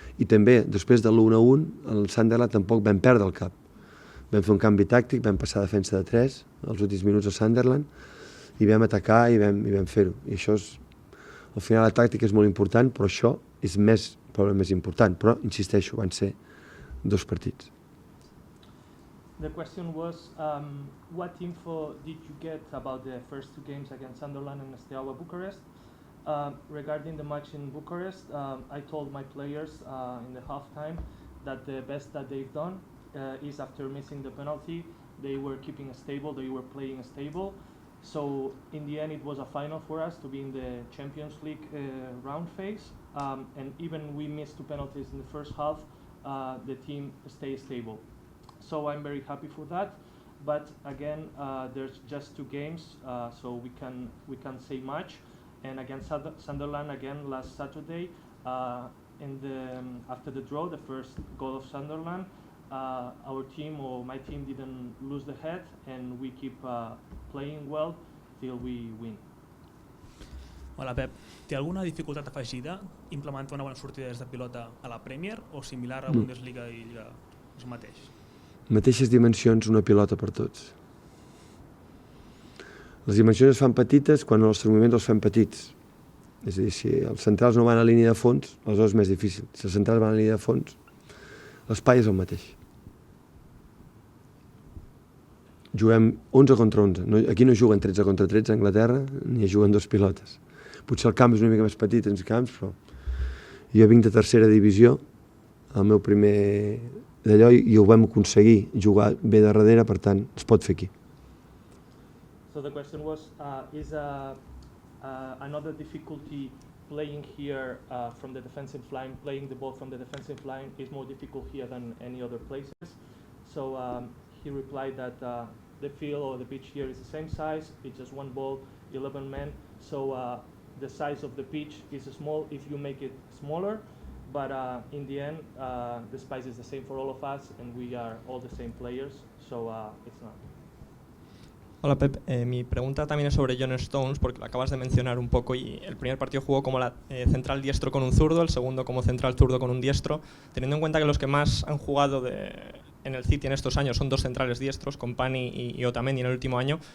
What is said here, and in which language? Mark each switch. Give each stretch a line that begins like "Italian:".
Catalan: I també, després de l'1-1, el Sunderland tampoc vam perdre el cap. Vam fer un canvi tàctic, vam passar a defensa de 3 els últims minuts al Sunderland i vam atacar i vam fer-ho. I això és, al final la tàctica és molt important, però això és probablement més important. Però, insisteixo, van ser 2 partits.
English: The question was, what info did you get about the first 2 games against Sunderland and Steaua Bucharest? Regarding the match in Bucharest, I told my players in the halftime that the best that they've done is after missing the penalty, they were keeping stable, they were playing stable. So in the end, it was a final for us to be in the Champions League round phase. And even we missed 2 penalties in the first half, the team stayed stable. So I'm very happy for that. But again, there's just 2 games, so we can't say much. And against Sunderland again last Saturday, after the draw, the first goal of Sunderland, our team or my team didn't lose the head, and we keep playing well till we win.
Catalan: Hola Pep, té alguna dificultat afegida implementar una bona sortida des de pilota a la Premier o similar a Bundesliga i Lliga és mateix? Mateixes dimensions, una pilota per tots. Les dimensions es fan petites quan els moviments els fem petits. És a dir, si els centrals no van a línia de fons, aleshores és més difícil. Si els centrals van a línia de fons, l'espai és el mateix. Juguem 11 contra 11. Aquí no juguen 13 contra 13 a Anglaterra, ni juguen 2 pilotes. Potser el camp és una mica més petit en els camps, però jo vinc de 3a divisió, el meu primer d'allò, i ho vam aconseguir jugar bé de darrere, per tant, es pot fer aquí.
English: So the question was, is another difficulty playing here from the defensive line, playing the ball from the defensive line is more difficult here than any other places. So he replied that the field or the pitch here is the same size, it's just 1 ball, 11 men. So the size of the pitch is small if you make it smaller, but in the end the space is the same for all of us and we are all the same players, so it's not.
Spanish: Hola Pep, mi pregunta también es sobre John Stones, porque lo acabas de mencionar un poco, y el primer partido jugó como central diestro con un zurdo, el segundo como central zurdo con un diestro, teniendo en cuenta que los que más han jugado en el City en estos años son 2 centrales diestros, Company y Otamendi en el último año.